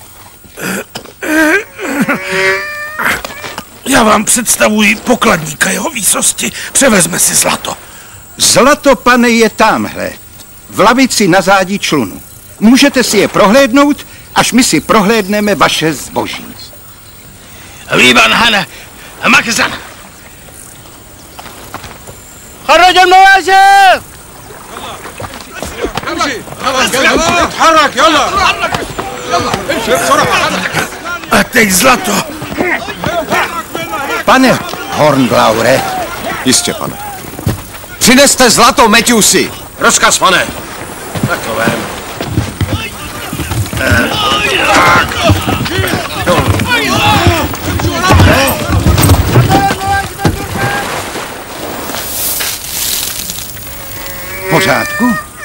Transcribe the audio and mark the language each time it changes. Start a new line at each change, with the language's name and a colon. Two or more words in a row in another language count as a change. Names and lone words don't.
Czech: Já vám představuji pokladníka jeho výsosti. Převezme si zlato. Zlato, pane, je tamhle. V lavici na zádi člunu. Můžete si je prohlédnout, až my si prohlédneme vaše zboží. Líban Hana, Makzan.
Arabic: خرج المواجب اتحرك يلا امشي بسرعه
Czech: a teď zlato. Pane Hornblaure. Jistě, pane. Přineste zlato, Matthewsi. Rozkaz, pane. Tak to vem. V pořádku?